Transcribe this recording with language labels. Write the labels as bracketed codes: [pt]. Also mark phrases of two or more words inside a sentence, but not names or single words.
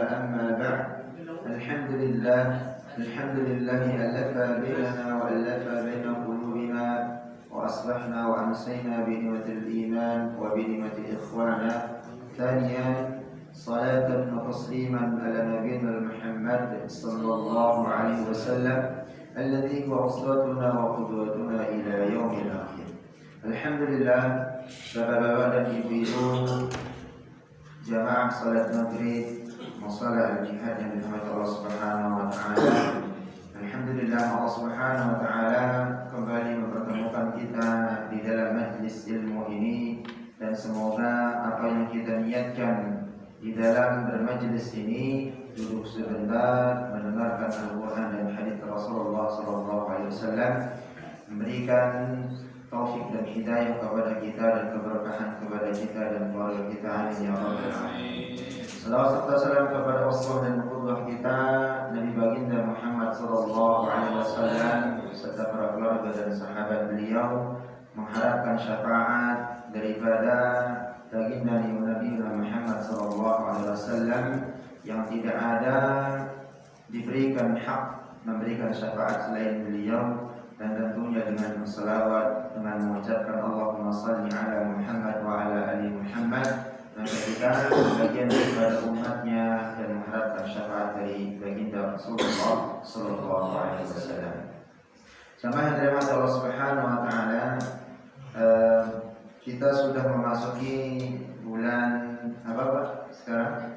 [ar] أما بعد، الحمد لله ألف بيننا وألف بين قلوبنا وأصبحنا وأمسينا بنعمة الإيمان وبنعمة إخوانا. ثانيا، صلاة وتسليما على نبينا محمد صلى الله عليه وسلم الذي هو أسوتنا وقدوتنا إلى يوم الآخر. [id] Alhamdulillah, bapak-bapak dan ibu-ibu jamaah salat maghrib musalah al-jihad yang dirahmati [ar] الله سبحانه وتعالى. [id] Alhamdulillah, [ar] الله سبحانه وتعالى [id] kembali mempertemukan kita di dalam majlis ilmu ini, dan semoga apa yang kita niatkan di dalam bermajlis ini, duduk sebentar mendengarkan Al-Qur'an dan hadits Rasulullah [ar] صلى الله عليه وسلم, [id] memberikan taufik dan hidayah kepada kita dan keberkahan kepada kita dan keluarga kita, [ar] آمين يا رب العالمين. [id] Salawat serta salam kepada Rasul dan qudwah kita Nabi baginda Muhammad [ar] صلى الله عليه وسلم [id] serta para keluarga dan sahabat beliau, mengharapkan syafaat daripada baginda Nabi Muhammad [ar] صلى الله عليه وسلم [id] yang tidak ada diberikan hak memberikan syafaat selain beliau, dan tentunya dengan selawat, dengan mengucapkan [ar] اللهم صل على محمد وعلى آل محمد, [id] maka kita bagian daripada umatnya dan mengharapkan syafaat dari baginda Rasulullah [ar] صلى الله عليه وسلم. [id] Jamaah yang dirahmati [ar] الله سبحانه وتعالى, [id] kita sudah memasuki bulan apa Pak sekarang?